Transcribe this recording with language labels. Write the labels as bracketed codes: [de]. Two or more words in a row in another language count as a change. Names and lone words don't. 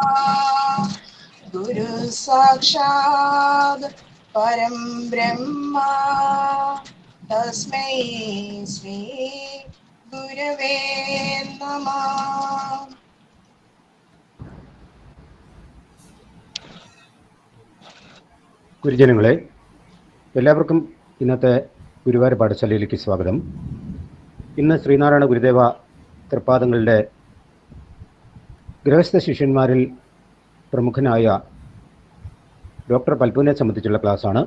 [sa] गुरु साक्षात् परं ब्रह्मा तस्मै श्री गुरवे नमः. [ml] ഗുരുജനങ്ങളെ, എല്ലാവർക്കും ഇന്നത്തെ ഗുരുവാര പാഠശാലയിലേക്ക് സ്വാഗതം. ഇന്ന് ശ്രീനാരായണ ഗുരുദേവ തൃപ്പാദങ്ങളുടെ ഗൃഹസ്ഥ ശിഷ്യന്മാരിൽ പ്രമുഖനായ ഡോക്ടർ പൽപുവിനെ സംബന്ധിച്ചുള്ള ക്ലാസ്സാണ്.